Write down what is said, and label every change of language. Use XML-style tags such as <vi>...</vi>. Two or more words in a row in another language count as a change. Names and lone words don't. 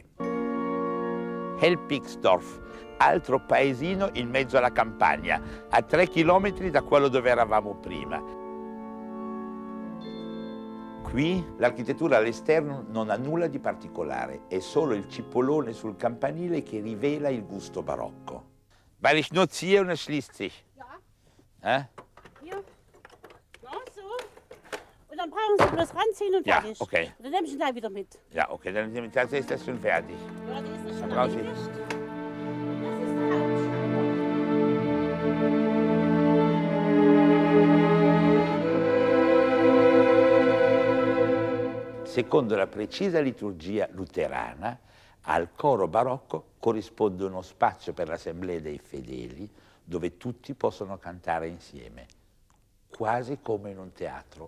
<it>Helpigsdorf, altro paesino in mezzo alla campagna, a 3 chilometri da quello dove eravamo prima. Qui l'architettura all'esterno non ha nulla di particolare, è solo il cipolone sul campanile che rivela il gusto barocco.</it> <de>Weil ich nur ziehe und es schließt sich. Ja. Hä? Hier. Ja, so. Und dann brauchen Sie bloß ranziehen und Ja, fertig. okay. Und dann nehme ich ihn gleich wieder mit. Ja, okay, dann ist das schon fertig. Ja, dann ist das schon Dann brauche ich- erledigt. Das ist der Hauptschneider.</de> <it>Secondo la precisa liturgia luterana, al coro barocco corrisponde uno spazio per l'assemblea dei fedeli dove tutti possono cantare insieme, quasi come in un teatro.</it>